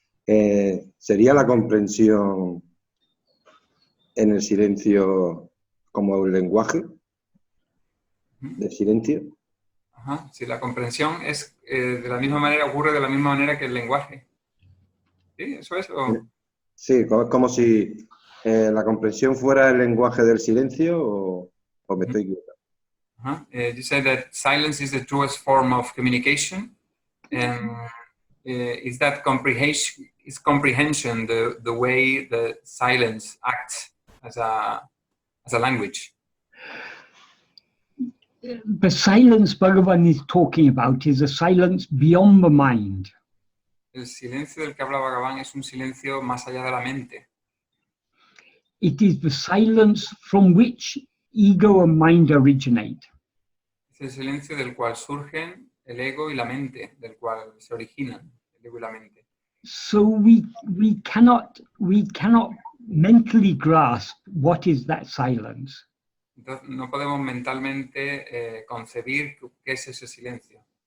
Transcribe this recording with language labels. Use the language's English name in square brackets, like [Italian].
[Spanish] ¿Sería la comprensión en el silencio como el lenguaje del silencio? Ajá. Sí, la comprensión es de la misma manera, ocurre de la misma manera que el lenguaje. ¿Sí? ¿Eso es? ¿O? Sí, es como si la comprensión fuera el lenguaje del silencio o me estoy equivocando. [English] You said that silence is the truest form of communication, and is that comprehension the way the silence acts as a language? The silence Bhagavan is talking about is a silence beyond the mind. [Spanish] El silencio del que habla Bhagavan es un silencio más allá de la mente. [English] It is the silence from which ego and mind originate. [Spanish] Es el silencio del cual surgen el ego y la mente, del cual se originan el ego y la mente. [English] So we cannot mentally grasp what is that silence. Entonces, no podemos mentalmente concebir qué es ese silencio.